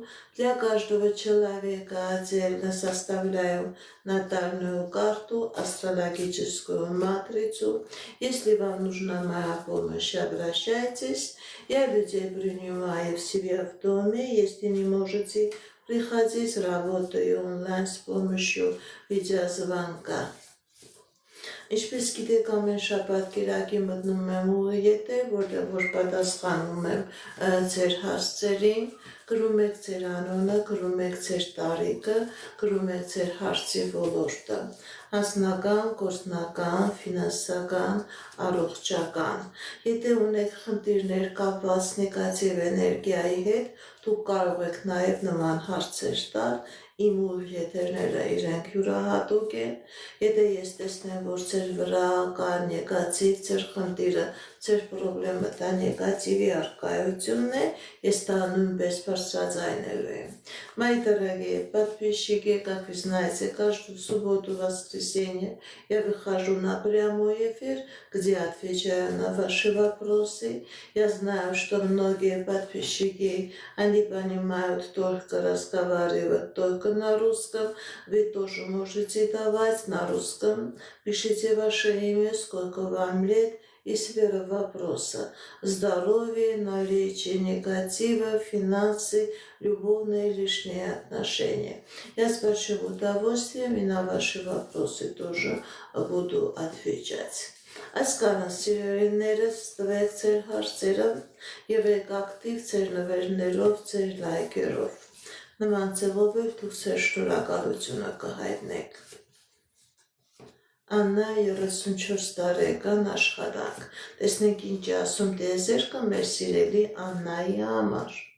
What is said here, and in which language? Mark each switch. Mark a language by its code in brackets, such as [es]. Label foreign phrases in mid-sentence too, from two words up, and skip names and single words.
[ru] Для каждого человека отдельно составляю натальную карту, астрологическую матрицу. Если вам нужна моя помощь, обращайтесь. Я людей принимаю в себя в доме. Если не можете приходить, работаю онлайн с помощью видеозвонка. [hy] Ինչպես գիտեք, ամեն շաբաթ կիրակի մտնում եմ ուղի եթեր, որտեղ որ պատասխանում եմ ձեր հարցերին, գրում եք ձեր անունը, գրում եք ձեր տարիքը, գրում եք ձեր հարցի ոլորտը, հասնական, գործնական, ֆինանսական, առողջական։ Եթե ունեք խնդիրներ կապված նեգատիվ էներգիայի հետ, դուք կարող եք նաև նման հարցեր տալ, իմ ուղի եթերները իրենք յուրահատուկ են։ Եթե ես տեսնեմ, որ ձեր վրա կա նեգատիվ, ձեր խնդիրը, ձեր պրոբլեմը դա նեգատիվի առկայությունն է, ես դա նույնպես բարձրաձայնելու եմ։ [ru] Мои дорогие подписчики, как вы знаете, каждую субботу, воскресенье я выхожу на прямой эфир, где отвечаю на ваши вопросы. Я знаю, что многие подписчики, они понимают только разговаривать только на русском. Вы тоже можете давать на русском. Пишите ваше имя, сколько вам лет и сфера вопроса. Здоровье, наличие негатива, финансы, любовные лишние отношения. Я с большим удовольствием и на ваши вопросы тоже буду отвечать. [hy] Այսքանը սիրելիներս, տվեք ձեր հարցերը և եք ակտիվ ձեր նվերներով, ձեր լայքերով։ Նման ձևով էլ դուք ձեր շնորհակալությունը կհայտնեք։ Աննա 34 տարեկան աշխատանք։ Տեսնենք ինչ է ասում տիեզերքը մեր սիրելի Աննայի համար։